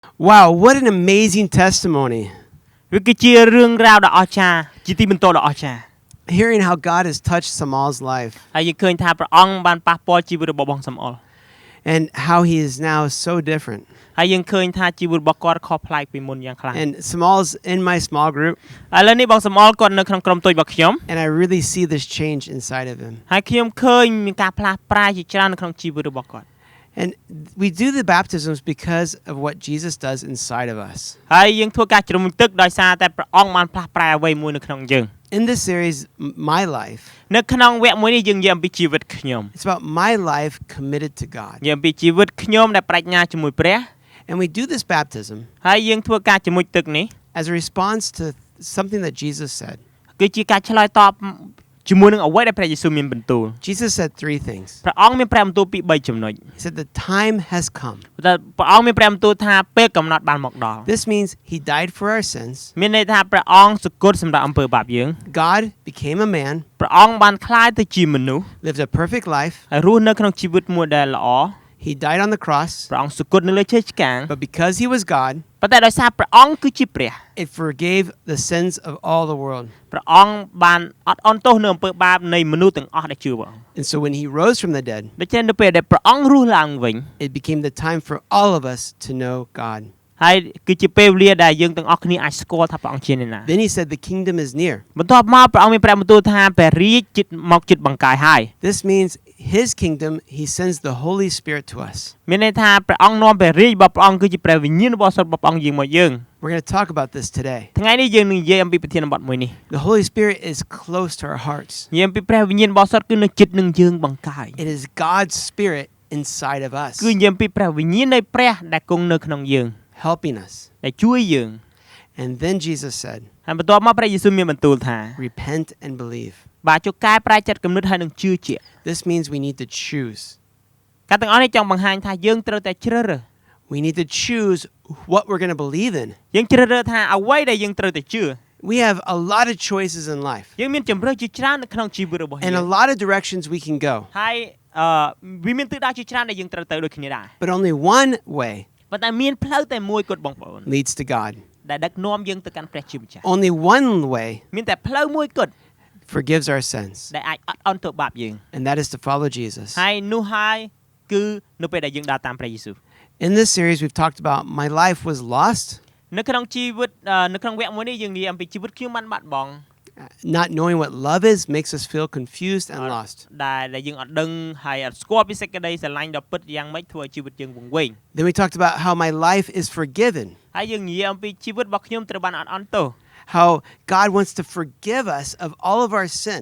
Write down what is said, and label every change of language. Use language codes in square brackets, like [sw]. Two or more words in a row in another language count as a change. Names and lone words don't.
[en] Wow, what an amazing testimony. [km] វាគឺជារឿងរ៉ាវដ៏អស្ចារ្យជាទីបន្ទាល់ដ៏អស្ចារ្យ [en] Hearing how God has touched Samal's life [km] ហើយយើងឃើញថាព្រះអង្គបានប៉ះពាល់ជីវិតរបស់បងសំអល់ [en] and how he is now so different. [km] ហើយយើងឃើញថាជីវិតរបស់គាត់ខុសប្លែកពីមុនយ៉ាងខ្លាំង [en] And Samal's in my small group [km] ឥឡូវនេះបងសំអល់គាត់នៅក្នុងក្រុមតូចរបស់ខ្ញុំ [en] and I really see this change inside of him. [km] ហើយខ្ញុំឃើញមានការផ្លាស់ប្រែជាច្រើននៅក្នុងជីវិតរបស់គាត់ [en] And we do the baptisms because of what Jesus does inside of us. [km] ហើយយើងធ្វើការជ្រមុជទឹកដោយសារតែព្រះអង្គបានផ្លាស់ប្រែអ្វីមួយនៅក្នុងយើង [en] In this series, my life, [km] នៅក្នុងវគ្គមួយនេះយើងនិយាយអំពីជីវិតខ្ញុំ [en] it's about my life committed to God. [km] និយាយអំពីជីវិតខ្ញុំដែលប្រាជ្ញាជាមួយព្រះ [en] And we do this baptism [km] ហើយយើងធ្វើការជ្រមុជទឹកនេះ [en] as a response to something that Jesus said. [km] គឺជាការឆ្លើយតបជាមួយនឹងអ្វីដែលព្រះយេស៊ូវមានបន្ទូល [en] Jesus said 3 things. [km] ព្រះអង្គមានព្រះបន្ទូលពី3ចំណុច [en] He said the time has come. [km] តែព្រះអង្គមានព្រះបន្ទូលថាពេលកំណត់បានមកដល់ [en] This means he died for our sins. [km] មានន័យថាព្រះអង្គសុគតសម្រាប់អំពើបាបយើង [en] God became a man, [km] ព្រះអង្គបានក្លាយទៅជាមនុស្ស [en] lived a perfect life. [km] ហើយរស់នៅក្នុងជីវិតមួយដែលល្អ [en] He died on the cross. [km] ព្រះអង្គសុគតនៅលើឈើឆ្កាង [en] But because he was God, [km] ប៉ុន្តែដោយសារព្រះអង្គគឺជាព្រះ [en] it forgave the sins of all the world. [km] ព្រះអង្គបានអត់អន់ទោសនៅអំពើបាបនៃមនុស្សទាំងអស់ដែលជឿព្រះអង្គ [en] And so when he rose from the dead, [km] ដូច្នេះនៅពេលដែលព្រះអង្គរស់ឡើងវិញ [en] it became the time for all of us to know God. [km] ហើយគឺជាពេលវេលាដែលយើងទាំងអស់គ្នាអាចស្គាល់ថាព្រះអង្គជាអ្នកណា [en] Then he said the kingdom is near. [km] បន្ទាប់មកព្រះអង្គមានព្រះបន្ទូលថាព្រះរាជជិតមកជិតបង្កាយហើយ [en] This means his kingdom, he sends the Holy Spirit to us. [km] មានន័យថាព្រះអង្គនាំព្រះរាជរបស់ព្រះអង្គគឺជាព្រះវិញ្ញាណបរិសុទ្ធរបស់ព្រះអង្គយាងមកយើង [en] We're going to talk about this today. [km] ថ្ងៃនេះយើងនឹងនិយាយអំពីប្រធានបទមួយនេះ [en] The Holy Spirit is close to our hearts. [km] និយាយអំពីព្រះវិញ្ញាណបរិសុទ្ធគឺនៅជិតនឹងយើងបង្កាយ [en] It is God's Spirit inside of us, [km] គឺនិយាយអំពីព្រះវិញ្ញាណនៃព្រះដែលគង់នៅក្នុងយើង [en] helping us. [km] ដែលជួយយើង [en] And then Jesus said, [km] ហើយបន្ទាប់មកព្រះយេស៊ូវមានបន្ទូលថា [en] repent and believe. [km] បាទចុះកែប្រែចិត្តគំនិតហើយនឹងជឿជាក់ [en] This means we need to choose. [km] ការទាំងអស់នេះចង់បង្ហាញថាយើងត្រូវតែជ្រើសរើស [en] We need to choose what we're going to believe in. [km] យើងជ្រើសរើសថាអ្វីដែលយើងត្រូវតែជឿ [en] We have a lot of choices in life [km] យើងមានជម្រើសជាច្រើននៅក្នុងជីវិតរបស់យើង [en] and a lot of directions we can go. [km] ហើយវាមានទិសដៅជាច្រើនដែលយើងត្រូវទៅដូចគ្នាដែរ [en] But only one way [km] ប៉ុន្តែមានផ្លូវតែមួយគត់បងប្អូន [en] leads to God. [km] ដែលដឹកនាំយើងទៅកាន់ព្រះជាម្ចាស់ [en] Only one way [km] មានតែផ្លូវមួយគត់ [en] forgives our sins, [km] ដែលអាចអត់អន់ទោសបាបយើង [en] and that is to follow Jesus. [km] ហើយនោះហើយគឺនៅពេលដែលយើងដើរតាមព្រះយេស៊ូវ [en] In this series, we've talked about my life was lost, [km] នៅក្នុងជីវិតនៅក្នុងវគ្គមួយនេះយើងនិយាយអំពីជីវិតខ្ញុំបានបាត់បង់ [en] not knowing what love is makes us feel confused and lost. [km] ដែលយើងអត់ដឹងហើយអត់ស្គាល់ពីសេចក្តីស្រឡាញ់ដ៏ពិតយ៉ាងម៉េចធ្វើឲ្យជីវិតយើងវង្វេង [en] Then we talked about how my life is forgiven, [km] ហើយយើងនិយាយអំពីជីវិតរបស់ខ្ញុំត្រូវបានអត់អន់ទោស [en] how God wants to forgive us of all of our sin.